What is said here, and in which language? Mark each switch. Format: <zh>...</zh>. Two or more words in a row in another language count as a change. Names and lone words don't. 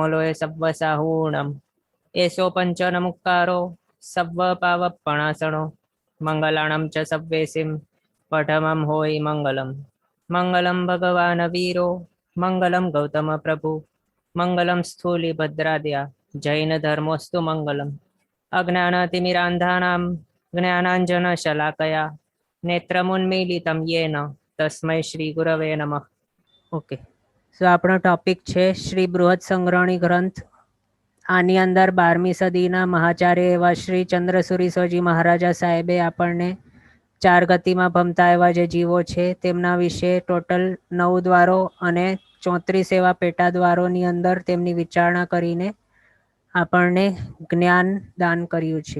<pra>लोय सव्वसाहूणम् एषो पञ्चनमुक्कारो सव्वपावपणासनो मङ्गलाणं च सव्वेसिं पठमं होयि मङ्गलं</pra> <sa>मङ्गलं भगवान् वीरो मङ्गलं गौतमप्रभु मङ्गलं स्थूलिभद्राद्या जैनधर्मोऽस्तु मङ्गलम् अज्ञानतिमिरान्धानां ज्ञानाञ्जनशलाकया नेत्रमुन्मीलितं येन तस्मै શ્રી ગુરવે નમઃ.</sa> <gu>ઓકે, સો આપણો ટોપિક છે શ્રી બૃહદ સંગ્રહણી ગ્રંથ. આની અંદર 12મી સદીના મહાચાર્ય એવા શ્રી ચંદ્રસુરીશ્વરજી મહારાજા સાહેબે આપણને ચાર ગતિમાં ભમતા એવા જે જીવો છે તેમના વિશે ટોટલ 9 દ્વારો અને 34 એવા પેટા દ્વારોની અંદર તેમની વિચારણા કરીને આપણને જ્ઞાન દાન કર્યું છે.</gu>